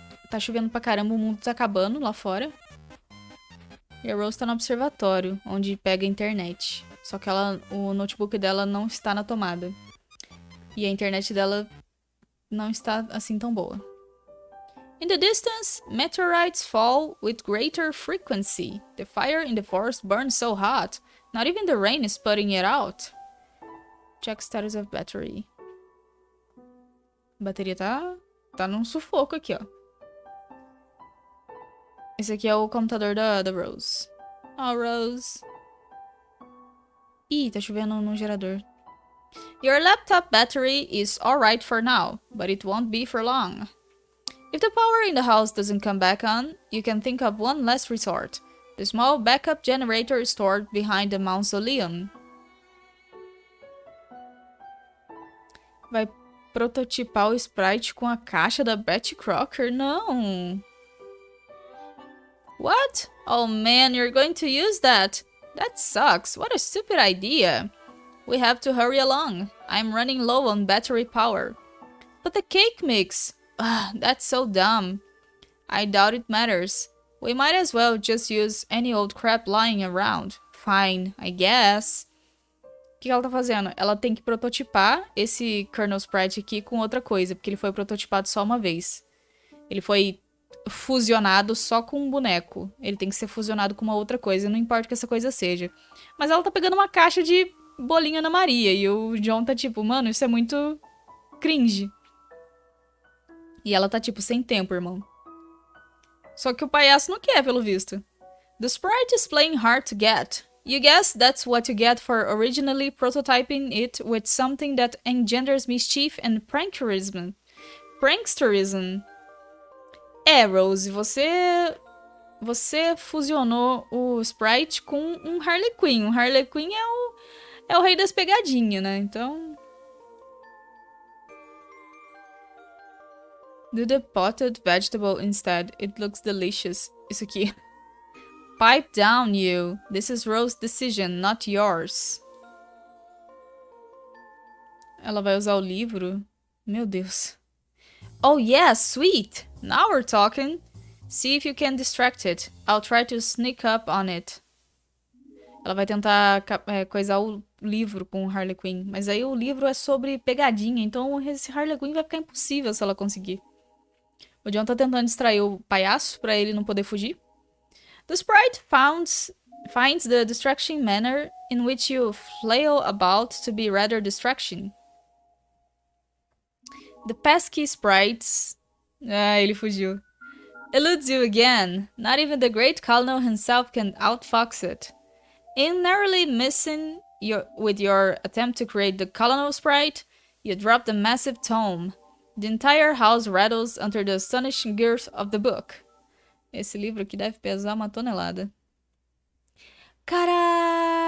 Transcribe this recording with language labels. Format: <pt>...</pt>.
<pt>Tá chovendo pra caramba. O mundo tá acabando lá fora. E a Rose tá no observatório, onde pega a internet. Só que o notebook dela não está na tomada. E a internet dela não está assim tão boa.</pt> <en>In the distance, meteorites fall with greater frequency. The fire in the forest burns so hot. Not even the rain is putting it out. Check status of battery.</en> <pt>A bateria tá num sufoco aqui, ó. Esse aqui é o computador da Rose. Oh, Rose. Ih, tá chovendo no gerador.</pt> <en>Your laptop battery is alright for now, but it won't be for long. If the power in the house doesn't come back on, you can think of one last resort. The small backup generator stored behind the mausoleum.</en> <pt>Vai prototipar o sprite com a caixa da Betty Crocker? Não!</pt> <en>What? Oh man, you're going to use that? That sucks. What a stupid idea. We have to hurry along. I'm running low on battery power. But the cake mix... that's so dumb. I doubt it matters. We might as well just use any old crap lying around. Fine, I guess.</en> <pt>O que ela tá fazendo? Ela tem que prototipar esse kernel sprite aqui com outra coisa, porque ele foi prototipado só uma vez. Ele foi fusionado só com um boneco. Ele tem que ser fusionado com uma outra coisa, não importa o que essa coisa seja. Mas ela tá pegando uma caixa de bolinho Ana Maria. E o John tá tipo, mano, isso é muito cringe. E ela tá tipo, sem tempo, irmão. Só que o palhaço não quer, pelo visto.</pt> <en>The sprite is playing hard to get. You guess that's what you get for originally prototyping it with something that engenders mischief and pranksterism. Pranksterism.</en> <pt>Rose, você fusionou o Sprite com um Harley Quinn. O Harley Quinn é o rei das pegadinhas, né? Então...</pt> <en>Do the potted vegetable instead. It looks delicious.</en> <pt>Isso aqui.</pt> <en>Pipe down, you. This is Rose's decision, not yours.</en> <pt>Ela vai usar o livro? Meu Deus.</pt> <en>Oh yeah, sweet! Now we're talking. See if you can distract it. I'll try to sneak up on it.</en> <pt>Ela vai tentar coisar o livro com o Harley Quinn. Mas aí o livro é sobre pegadinha, então esse Harley Quinn vai ficar impossível se ela conseguir. O John tá tentando distrair o palhaço pra ele não poder fugir.</pt> <en>The sprite finds the distraction manner in which you flail about to be rather distraction. The pesky sprites...</en> <pt>Ah, ele fugiu.</pt> <en>Eludes you again. Not even the great colonel himself can outfox it. In narrowly missing with your attempt to create the colonel sprite, you drop the massive tome. The entire house rattles under the astonishing girth of the book.</en> <pt>Esse livro aqui deve pesar uma tonelada. Caralho!</pt>